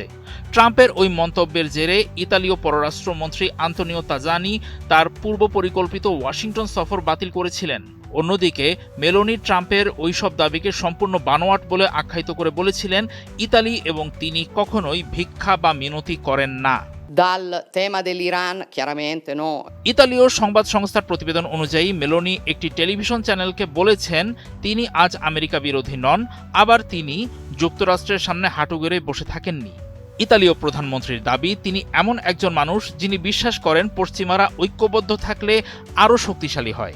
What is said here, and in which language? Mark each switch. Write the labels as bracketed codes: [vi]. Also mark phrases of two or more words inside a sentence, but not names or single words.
[bn] ট্রাম্পের ওই মন্তব্যের জেরে ইতালীয় পররাষ্ট্রমন্ত্রী আন্তোনিও তাজানি তার পূর্ব পরিকল্পিত ওয়াশিংটন সফর বাতিল করেছিলেন। অন্যদিকে মেলোনি ট্রাম্পের ওইসব দাবিকে সম্পূর্ণ বানোয়াট বলে আখ্যায়িত করে বলেছিলেন ইতালি এবং তিনি কখনোই ভিক্ষা বা মিনতি করেন না। [it] dal tema dell'Iran, chiaramente no. [bn] ইতালীয় সংবাদ সংস্থার প্রতিবেদন অনুযায়ী মেলোনি একটি টেলিভিশন চ্যানেলকে বলেছেন তিনি আজ আমেরিকা বিরোধী নন, আবার তিনি যুক্তরাষ্ট্রের সামনে হাঁটু গেড়ে বসে থাকেননি। ইতালীয় প্রধানমন্ত্রীর দাবি তিনি এমন একজন মানুষ যিনি বিশ্বাস করেন পশ্চিমারা ঐক্যবদ্ধ থাকলে আরও শক্তিশালী হয়।